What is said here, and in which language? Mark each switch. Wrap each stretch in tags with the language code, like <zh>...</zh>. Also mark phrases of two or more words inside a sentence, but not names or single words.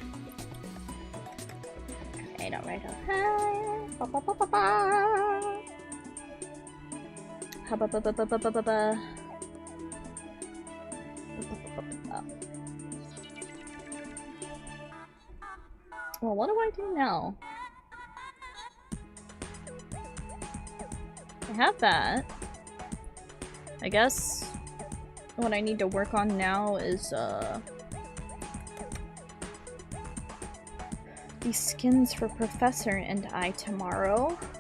<en>Okay, don't write up high. Ba ba ba ba ba. Ha ba ba ba ba ba ba ba ba. Well, what do I do now? I have that. I guess what I need to work on now is these skins for Professor and I tomorrow.</en>